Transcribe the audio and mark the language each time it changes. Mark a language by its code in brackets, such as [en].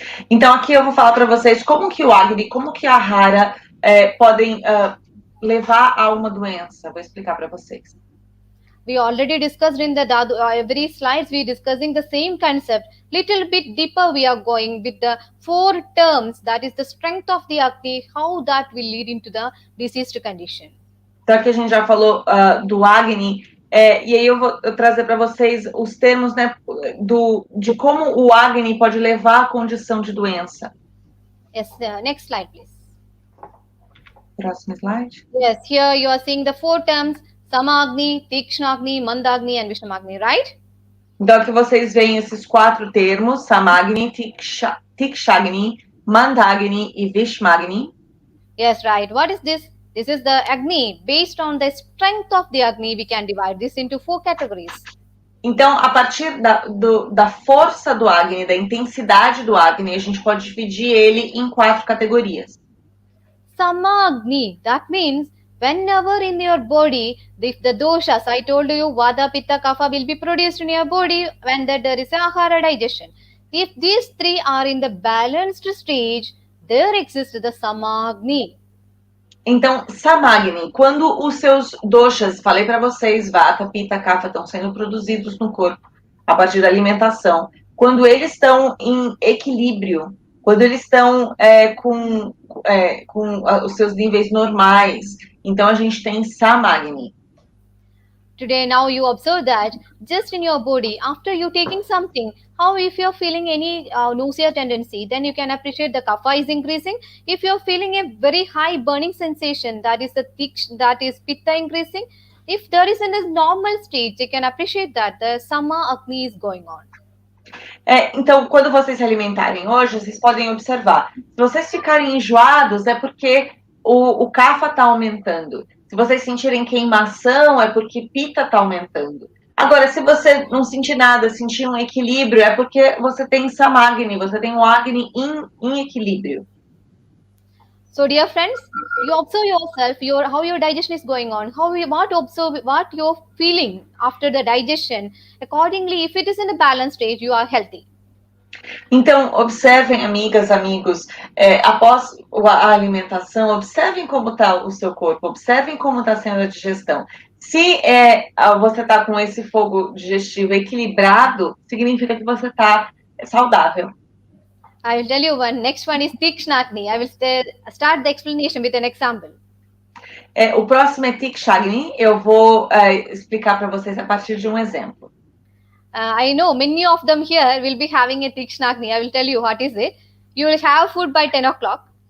[pt] Então aqui eu vou falar para vocês como que o Agni, como que a Ahara podem levar a uma doença. Vou explicar para vocês. [en] We already discussed in the every slides we discussing the same concept. Little bit deeper we are going with the 4 terms, that is the strength of the Agni, how that will lead into the diseased condition. [pt] Então aqui a gente já falou do Agni, e aí eu vou trazer para vocês os termos, né, de como o Agni pode levar à condição de doença. [en] Yes, next slide, please. [pt] Próximo slide. [en] Yes, here you are seeing the 4 terms, Samagni, Tikshnaagni, Mandagni and Vishamagni, right? [pt] Então aqui vocês veem esses 4 termos, Samagni, Tikshagni, Mandagni e Vishmagni. [en] Yes, right. What is this? This is the Agni. Based on the strength of the Agni, we can divide this into 4 categories. [pt] Então, a partir da força do Agni, da intensidade do Agni, a gente pode dividir ele em 4 categorias. [en] Samagni, that means whenever in your body, if the doshas, I told you, Vata, Pitta, Kapha will be produced in your body when there is a Ahara digestion. If these 3 are in the balanced stage, there exists the Samagni. [pt] Então, Samagni, quando os seus doshas, falei para vocês, Vata, Pitta, Kapha, estão sendo produzidos no corpo a partir da alimentação, quando eles estão em equilíbrio, quando eles estão com os seus níveis normais, então a gente tem Samagni. [en] Today, now you observe that just in your body, after you taking something, how if you're feeling any nausea tendency, then you can appreciate the kapha is increasing. If you're feeling a very high burning sensation, that is pitta increasing. If there is in a normal state, you can appreciate that the sama agni is going on. [pt] Então, quando vocês se alimentarem hoje, vocês podem observar. Se vocês ficarem enjoados, é porque o kapha está aumentando. Se vocês sentirem queimação, é porque Pitta está aumentando. Agora, se você não sentir nada, sentir um equilíbrio, é porque você tem Samagni, você tem o Agni em equilíbrio. [en] So, dear friends, you observe yourself, how your digestion is going on, what you're feeling after the digestion. Accordingly, if it is in a balanced stage, you are healthy. [pt] Então, observem, amigas, amigos, após a alimentação, observem como está o seu corpo, observem como está sendo a digestão. Se você está com esse fogo digestivo equilibrado, significa que você está saudável. [en] I will tell you one. Next one is Tikshnaagni. I will start the explanation with an example. [pt] O próximo é Tikshagni. Eu vou explicar para vocês a partir de um exemplo. [en] I know many of them here will be having a Tikshnaagni. I will tell you what is it. You will have food by 10 o'clock.